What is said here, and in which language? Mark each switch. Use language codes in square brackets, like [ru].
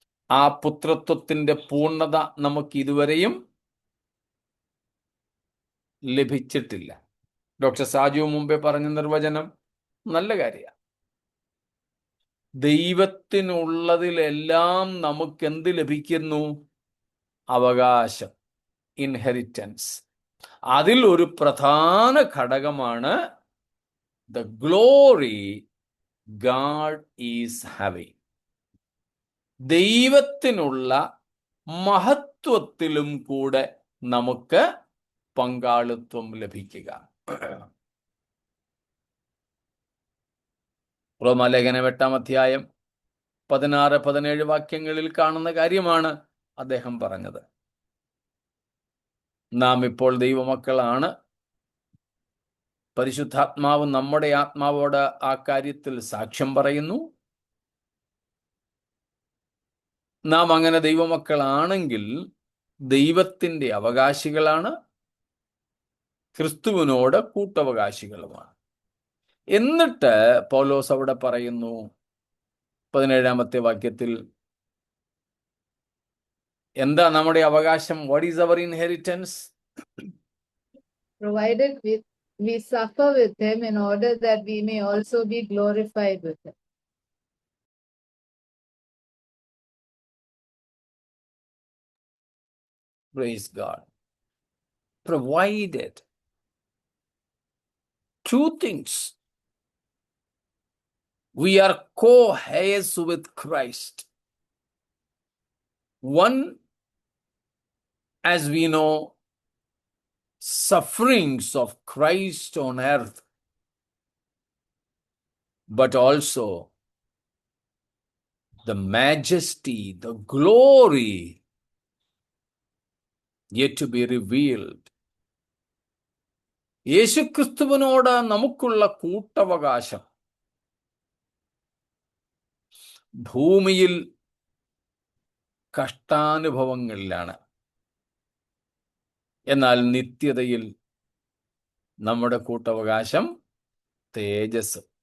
[ml] ആ പുത്രത്വത്തിന്റെ പൂർണ്ണത നമുക്ക് ഇതുവരെയും ലഭിച്ചിട്ടില്ല. ഡോക്ടർ സാജു മുമ്പേ പറഞ്ഞ നിർവചനം നല്ല കാര്യമാണ്. ദൈവത്തിനുള്ളതിലെല്ലാം നമുക്ക് എന്ത് ലഭിക്കുന്നു? അവകാശം, ഇൻഹെറിറ്റൻസ്. അതിൽ ഒരു പ്രധാന ഘടകമാണ് [en] the glory God is having. [ml] ദൈവത്തിനുള്ള മഹത്വത്തിലും കൂടെ നമുക്ക് പങ്കാളിത്വം ലഭിക്കുക. റോമാലേഖനം 8 16-17 വാക്യങ്ങളിൽ കാണുന്ന കാര്യമാണ് അദ്ദേഹം പറഞ്ഞത്. നാം ഇപ്പോൾ ദൈവമക്കളാണ്. പരിശുദ്ധാത്മാവ് നമ്മുടെ ആത്മാവോട് ആ കാര്യത്തിൽ സാക്ഷ്യം പറയുന്നു. നാം അങ്ങനെ ദൈവമക്കളാണെങ്കിൽ ദൈവത്തിൻ്റെ അവകാശികളാണ്, ക്രിസ്തുവിനോട് കൂട്ടവകാശികളുമാണ്. എന്നിട്ട് പൗലോസ് അവിടെ പറയുന്നു 17 വാക്യത്തിൽ, എന്താ നമ്മുടെ അവകാശം? [en] What is our inheritance? Provided we suffer with him in order that we may also be glorified with him. Praise God. Provided two things. We are co-heirs with Christ. One, as we know, sufferings of Christ on earth, but also the majesty, the glory yet to be revealed. [ml] യേശുക്രിസ്തുവിനോട് നമുക്കുള്ള കൂട്ടവകാശം ഭൂമിയിൽ കഷ്ടാനുഭവങ്ങളിലാണ്. എന്നാൽ നിത്യതയിൽ നമ്മുടെ കൂട്ടവകാശം തേജസ്.